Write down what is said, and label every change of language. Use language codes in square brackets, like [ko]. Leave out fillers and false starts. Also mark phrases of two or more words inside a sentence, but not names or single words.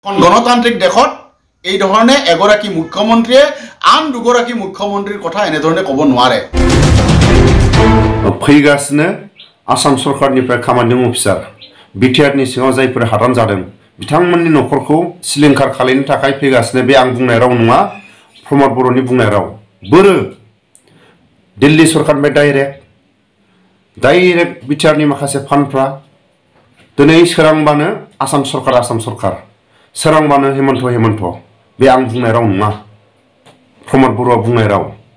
[as] গণতান্ত্ৰিক দেশত এই ধৰণে এগৰাকী মুখ্যমন্ত্ৰীয়ে আন দুগৰাকী মুখ্যমন্ত্ৰীৰ কথা এনে ধৰণে ক'ব নোৱাৰে। [brx] फैगासिनो आसाम सरकारनिफ्राय खामानि अफिसार बिटिआरनि सिङाव जायफोर हादान जादों बिथांमोननि न'खरखौ सिलिंखार खालामनो थाखाय फैगासिनो बे आं बुंनाय राव नङा प्रमद बर'नि बुंनाय राव बोरो दिल्ली सरकारनिफ्राय डाइरेक्ट बिटिआरनि माखासे फान्डफ्रा दिनै सोरांबानो आसाम सरकार सोरांबानो हेमन्त बे आं बुंनाय राव नङा प्रमद बर'आ बुंनाय राव।